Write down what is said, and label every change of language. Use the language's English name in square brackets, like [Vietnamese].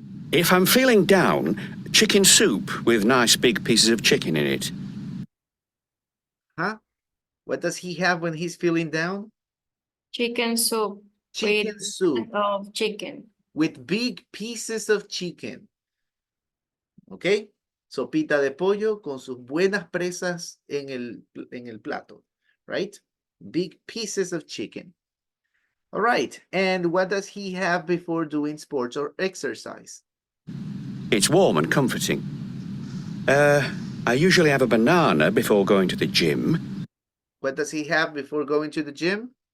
[English] If I'm feeling down, chicken soup with nice big pieces of chicken in it. Huh? What does he have when he's feeling down? Chicken soup. Chicken soup. Of chicken. With big pieces of chicken. ¿Ok? [Spanish] Sopita de pollo con sus buenas presas en el plato. [English] Right? Big pieces of chicken. All right. And what does he have before doing sports or exercise? It's warm and comforting. I usually have a banana before going to the gym. What does he have before going to the gym?